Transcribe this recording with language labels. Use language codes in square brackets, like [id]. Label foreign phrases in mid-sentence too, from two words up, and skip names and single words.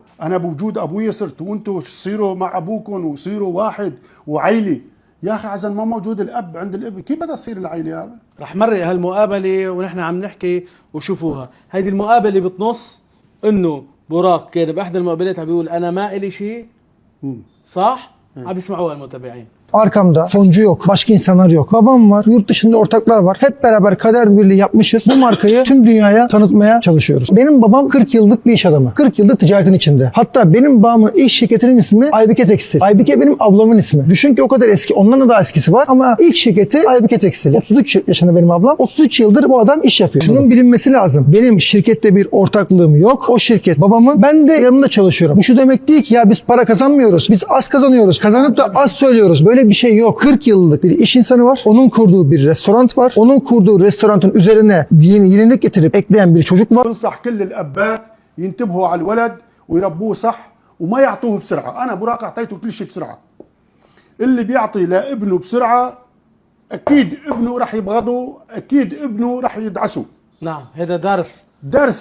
[ar] انا بوجود ابوي صرت وانتم تصيروا مع ابوكم وصيروا واحد وعيلة. يا اخي عشان ما موجود الاب عند الابن كيف بدها تصير العيلة هذا؟ رح مرق هالمقابله ونحن عم نحكي وشوفوها. هيدي المقابله بتنص انه براق كان باحدى المقابلات عم بيقول انا ما الي شيء. صح؟ عم بيسمعوها المتابعين. [tr] Arkamda foncu yok, başka insanlar yok. Babam var, yurt dışında ortaklar var. Hep beraber kader birliği yapmışız. Bu markayı tüm dünyaya tanıtmaya çalışıyoruz. Benim babam 40 yıllık bir iş adamı. 40 yıldır ticaretin içinde. Hatta benim babamın iş şirketinin ismi Aybike Tekstil. Aybike benim ablamın ismi. Düşün ki o kadar eski. Ondan da daha eskisi var. Ama ilk şirketi Aybike Tekstil. 33 yaşında benim ablam. 33 yıldır bu adam iş yapıyor. Şunun bilinmesi lazım. Benim şirkette bir ortaklığım yok. O şirket babamın. Ben de yanında çalışıyorum. Bu şu demek değil ki ya biz para kazanmıyoruz. Biz az kazanıyoruz. Kazanıp da az söylüyoruz. Böyle bir şey yok. 40 yıllık bir iş insanı var. Onun kurduğu bir restoran var. Onun kurduğu restoranın üzerine yenilik getirip ekleyen bir çocuk var. [ar] بنصح كل الابات ينتبهوا على الولد ويربوه صح وما يعطوه بسرعه. انا براق اعطيته كل شيء بسرعه. اللي بيعطي لابنه بسرعه اكيد ابنه راح يبغضه، اكيد ابنه راح يدعسه. نعم. هذا درس